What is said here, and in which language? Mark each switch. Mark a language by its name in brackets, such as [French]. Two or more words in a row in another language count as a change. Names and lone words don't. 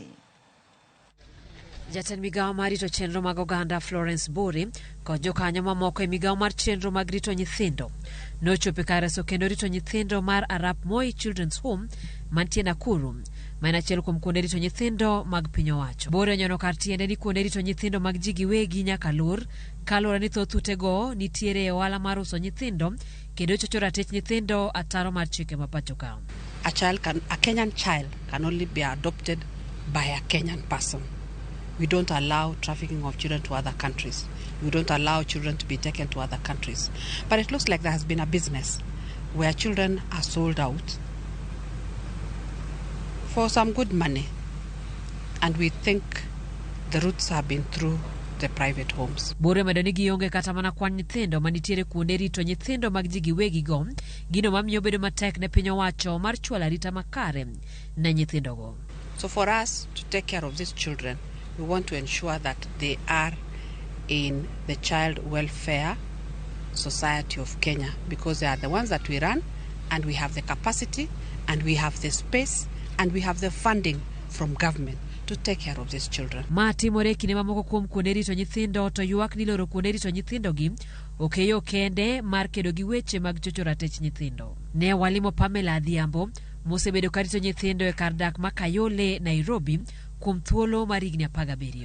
[Luo (Kenya and Tanzania)] Jatend migao mar rito chenro mag oganda Florence Bore kod jokanyo mamoko e migao mar chenro mag rito nyithindo nochopo kar reso kendo rito nyithindo mar Arap Moi Children's Home mantie Nakuru, ma en achiel kuom kuonde rito nyithindo mag piny owacho. Bore onyono kar tiende ni kuonde rito nyithindo mag ji giwegi nyaka lor kaluwore ni thoth utego nitiere e ohala mar uso nyithindo kendo chocho ratich nyithindo ataro mar chike ma pacho ka. [English] A Kenyan child can only be adopted by a Kenyan person. We don't allow trafficking of children to other countries. We don't allow children to be taken to other countries. But it looks like there has been a business where children are sold out for some good money. And we think the roots have been through the private homes. [Luo (Kenya and Tanzania)] Bore medo ni gionge kata mana kwan nyithindo manitiere kuonde rito nyithindo mag ji giwegi go, gino mamiyo bedo matek ne piny owacho mar chwalo arita makare ne nyithindogo. [English] So for us to take care of these children, we want to ensure that they are in the Child Welfare Society of Kenya, because they are the ones that we run, and we have the capacity, and we have the space, and we have the funding from government to take care of these children. [Luo (Kenya and Tanzania)] Matimore kinde mamoko kuom kuonde rito nyithindo to ywak ni loro kuonde rito nyithindo gi okeyo kende mar kedo gi weche mag chocho ratich nyithindo. Ne walimo Pamela Adhiambo mosebedo ka rito nyithindo e kar dak ma Kayole, Nairobi kuom thuolo mar higni 17.